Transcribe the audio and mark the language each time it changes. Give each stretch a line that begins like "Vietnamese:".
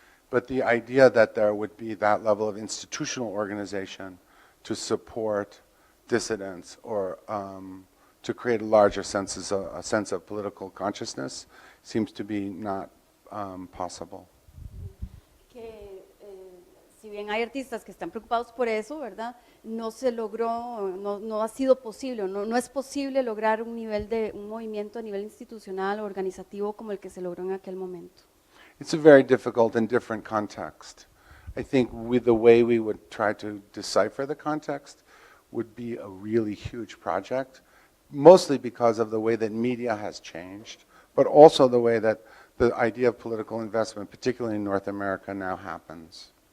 English: But the idea that there would be that level of institutional organization to support dissidents or to create a larger sense of political consciousness seems to be not possible.
Spanish: Que si bien hay artistas que están preocupados por eso, ¿verdad? No se logró, no ha sido posible, no es posible lograr un movimiento a nivel institucional o organizativo como el que se logró en aquel momento.
English: It's a very difficult and different context. I think the way we would try to decipher the context would be a really huge project, mostly because of the way that media has changed, but also the way that the idea of political investment, particularly in North America, now happens.